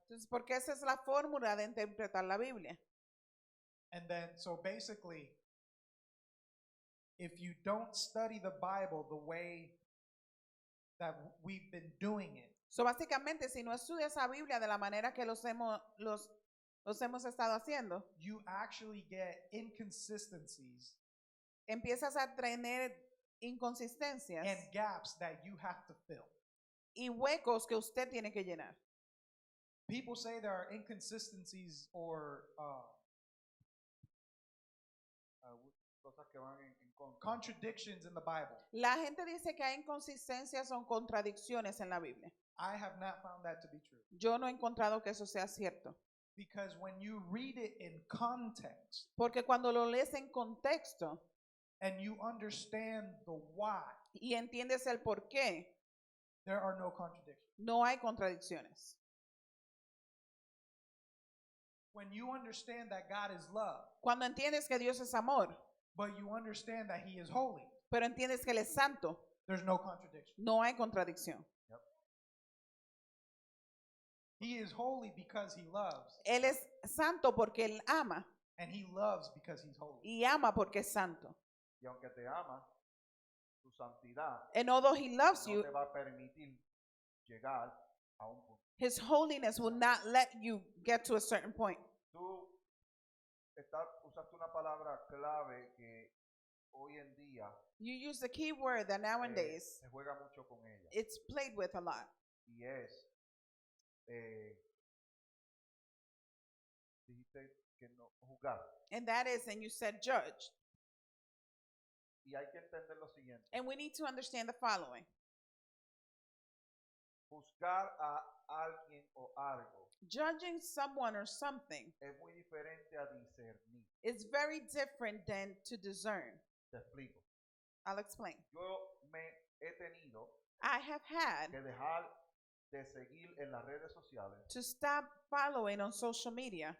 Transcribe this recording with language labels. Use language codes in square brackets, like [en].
[es] Entonces, porque esa es la fórmula de interpretar la Biblia. [en] And then, so basically, if you don't study the Bible the way that we've been doing it, [es] So, básicamente, si no estudias la Biblia de la manera que los hemos estado haciendo, [en] you actually get inconsistencies [es] empiezas a tener inconsistencias [en] and gaps that you have to fill. [es] y huecos que usted tiene que llenar. [en] People say there are inconsistencies or [es] Cosas que van en contra. [en] contradictions in the Bible. [es] La gente dice que hay inconsistencias o contradicciones en la Biblia. [en] I have not found that to be true. [es] Yo no he encontrado que eso sea cierto. [en] Because when you read it in context [es] Porque cuando lo lees en contexto [en] and you understand the why, [es] y entiendes el por qué, [en] there are no contradictions. [es] no hay contradicciones. [en] When you understand that God is love, [es] Cuando entiendes que Dios es amor, [en] but you understand that He is holy, [es] pero entiendes que Él es santo, [en] there's no contradiction. [es] no hay contradicción. [en] He is holy because He loves, [es] Él es santo porque Él ama [en] and He loves because He's holy. [es] y ama porque es santo. Y aunque te ama, tu santidad [en] And although He loves [es] no [en] you, [es] te va a permitir llegar a un punto. [en] His holiness will not let you get to a certain point. [es] Tú usaste una palabra clave que hoy en día [en] You use the key word that nowadays [es] se juega mucho con ella. [en] it's played with a lot. [es] Y es, dijiste que no juzgar. [en] And that is, and you said judge. [es] Y hay que entender lo siguiente. [en] And we need to understand the following. [es] Juzgar a alguien o algo [en] Judging someone or something [es] es muy diferente a discernir. [en] is very different than to discern. [es] Te explico. [en] I'll explain. [es] Yo me he tenido [en] I have had [es] que dejar de seguir en las redes sociales [en] to stop following on social media